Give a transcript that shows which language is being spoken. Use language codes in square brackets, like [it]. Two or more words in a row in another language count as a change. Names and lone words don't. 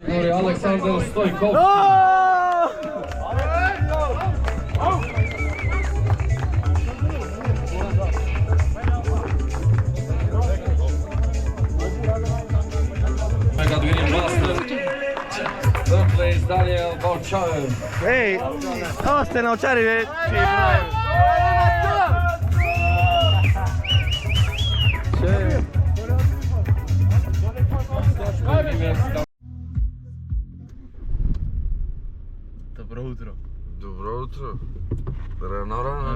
[mk] категорија Александар Стојков. Сега да видим мастер. [en] Third place Daniel Balčarev. [mk] Еј, осте на очари, ве. Добро утро. Добро утро. Рано.